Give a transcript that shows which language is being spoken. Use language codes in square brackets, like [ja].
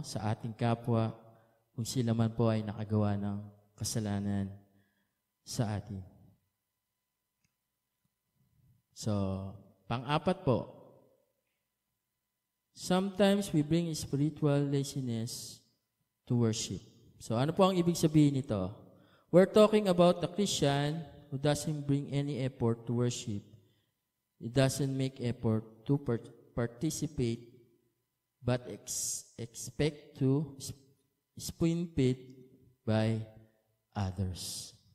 [tl] Sa ating kapwa, kung sila man po ay nakagawa ng kasalanan sa atin. So, pang-apat po, [en] sometimes we bring spiritual laziness to worship. [tl] So, ano po ang ibig sabihin nito? [en] We're talking about the Christian who doesn't bring any effort to worship. He doesn't make effort to participate, but expect to spoon-fed by others.